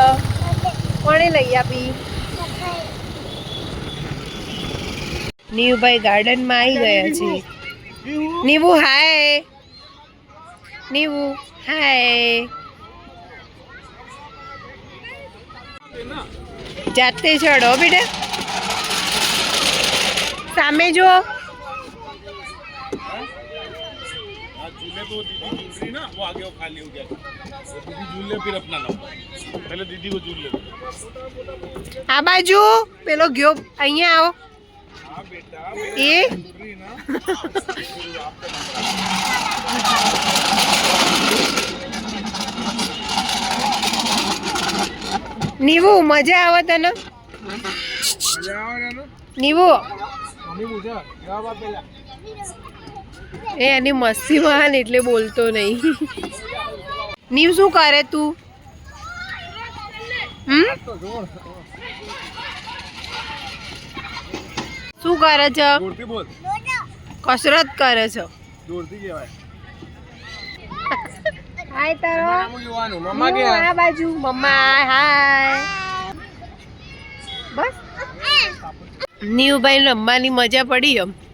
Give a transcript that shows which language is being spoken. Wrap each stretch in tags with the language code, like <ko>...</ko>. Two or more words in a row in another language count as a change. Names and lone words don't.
<gu>કોણે લઈ આપી? નીવુભાઈ ગાર્ડનમાં આવી ગયા છે। નીવુ હાય, નીવુ હાય। જાતે ચડો બેટા, સામે જો।</gu> <hi>झूले तो दीदी झूल रही ना, वो आगे वो खाली हो गया। दीदी झूल ले, फिर अपना नंबर। पहले दीदी को झूल ले।</hi> <gu>આ બાજુ પેલો ગયો, અહિયા આઓ।</gu> <hi>हाँ बेटा, ए झूल रही ना।</hi> <gu>નીવુ મજા આવે તને? મજા આવે ના? नीवू</gu> <hi>मम्मी पूछा क्या बात है?</hi> <gu>એ એની મસ્તીમાં એટલે બોલતો નહીં। નીવ શું કરે તું? શું કરે છે?</gu> <hi>जोरती बोल।</hi> <gu>કસરત કરે છે।</gu> <hi>जोरती क्या है?</hi> <gu>હાય તારો મમ્મા કે આ બાજુ મમ્મા હાય। બસ નીવભાઈ રમવાની મજા પડી એમ।</gu>